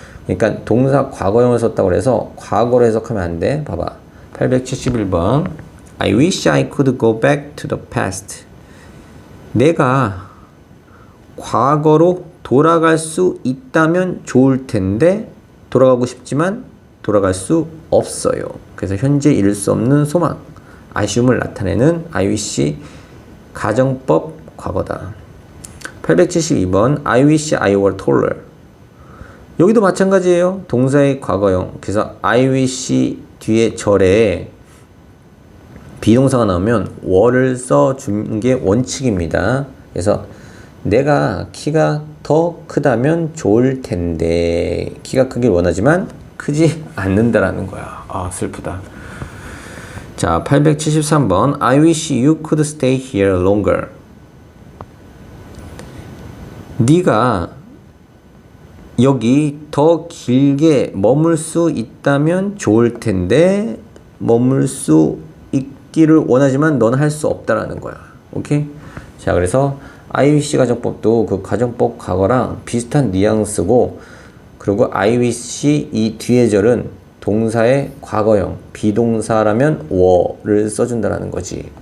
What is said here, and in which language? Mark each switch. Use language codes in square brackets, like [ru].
[ko] 그러니까 동사 과거형을 썼다고 해서 과거로 해석하면 안 돼. 봐봐. 871번 [en] I wish I could go back to the past. [ko] 내가 과거로 돌아갈 수 있다면 좋을 텐데 돌아가고 싶지만 돌아갈 수 없어요. 그래서 현재 이룰 수 없는 소망, 아쉬움을 나타내는 I wish 가정법 과거다. 872번 [en] I wish I were taller. [ko] 여기도 마찬가지예요. 동사의 과거형. 그래서 I wish 뒤에 절에 비동사가 나오면 were를 써주는 게 원칙입니다. 그래서 내가 키가 더 크다면 좋을 텐데 키가 크길 원하지만 크지 않는다라는 거야. 슬프다. 자, 873번 [en] I wish you could stay here longer. [ko] 네가 여기 더 길게 머물 수 있다면 좋을 텐데 머물 수 있기를 원하지만 넌 할 수 없다라는 거야. 오케이? 자, 그래서 I wish 가정법도 그 가정법 과거랑 비슷한 뉘앙스고, 그리고 I wish 이 뒤에 절은 동사의 과거형, 비동사라면 were를 써준다라는 거지.